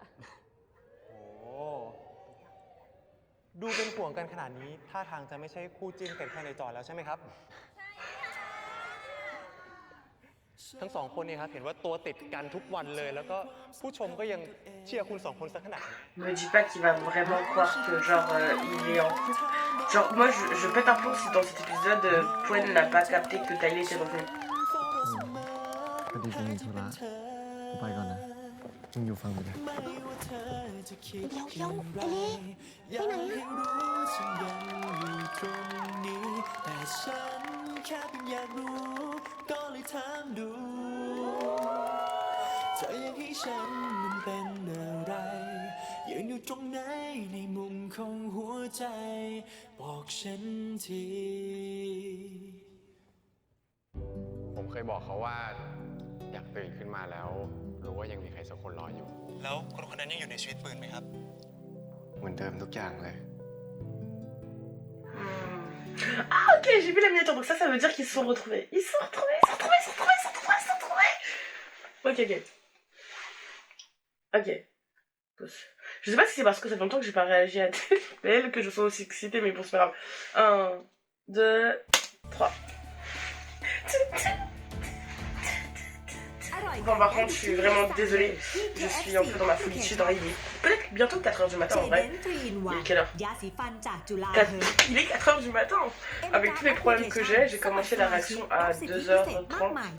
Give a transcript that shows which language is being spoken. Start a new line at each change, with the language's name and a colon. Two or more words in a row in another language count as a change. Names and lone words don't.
Thai: โอ้ดูเป็นห่วงกันขนาดนี้ท่าทางจะไม่ใช่คู่จิ้นกันแค่ในจอแล้วใช่ไหมครับ ทั้งสองคนเนี่ยครับเห็นว่าตัวติดกันทุกวันเลย แล้วก็ผู้ชมก็ยังเชียร์คุณสองคนสักขนาดนี้
French: Me dis pas qu'il va vraiment croire que genre il est en couple. Genre moi je pète un plomb si dans cet épisode Poen n'a pas capté que Tyler était revenu.
Thai: พอดีกูมีธุระกูไปก่อนนะมึงอยู่ฟังไปเลย เดี๋ยวไปไหนอะ แต่ฉันแค่เพียงอยากรู้ก็เลยถามดูเธออยากให้ฉันมันเป็นอะไรยืนอยู่ตรงไหนในมุมของหัวใจบอกฉันที ผมเคยบอกเขาว่าอยากตื่นขึ้นมาแล้วรู้ว่ายังมีใครสักคนรออยู่ แล้วคนคนนั้นยังอยู่ในชีวิตปืนไหมครับ เหมือนเดิมทุกอย่างเลย
French: Ah ok, j'ai vu la miniature, donc ça veut dire qu'ils se sont retrouvés. Ils se sont retrouvés. Ok. Ok. Je sais pas si c'est parce que ça fait longtemps que j'ai pas réagi à TFL que je sois aussi excitée, mais bon, c'est pas grave. 1, 2, 3. Bon, par contre, je suis vraiment désolée. Je suis un peu dans ma folie. Je suis dans l'idée. Peut-être bientôt 4h du matin en vrai. Il est quelle heure Il est 4h du matin. Avec tous les problèmes que j'ai commencé la réaction à 2h30.